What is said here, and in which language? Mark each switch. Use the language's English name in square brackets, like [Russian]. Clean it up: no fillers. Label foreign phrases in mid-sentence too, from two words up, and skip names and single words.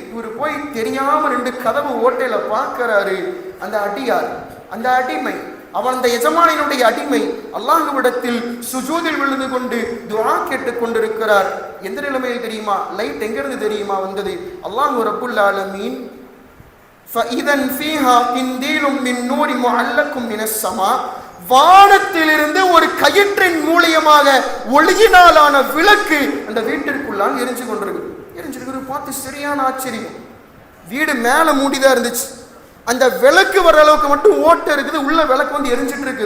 [Tamil] இவரு போய் தெரியாம 2 கதவு ஓட்டையில பார்க்கிறாரு. அந்த அடியார், அந்த அடிமை, அவன் அந்த எஜமானினுடைய அடிமை அல்லாஹ்விடத்தில் சுஜூதில் விழுந்து கொண்டு துஆ கேட்டுக் கொண்டிருக்கிறார். எந்த நிலைமையில் தெரியுமா, லைட் எங்கிருந்து தெரியுமா வந்தது, [Arabic] الله رب العالمين فَإِذَنْ فِيهَا قِنْدِيلٌ مِّن نُّورٍ مُعَلَّقٌ مِّنَ السَّمَاءِ. [Tamil] வானத்திலிருந்து ஒரு கயிற்றின் மூலியமாக ஒளியினாலான விளக்கு அந்த வீட்டிற்குள்ளால் எரிஞ்சிருக்கு. பார்த்து சரியான ஆச்சரியம். வீடு மேல மூடிதான் இருந்துச்சு, அந்த விளக்கு வர அளவுக்கு மட்டும் ஓட்டை இருக்குது, உள்ள விளக்கு வந்து எரிஞ்சிட்டு இருக்குது.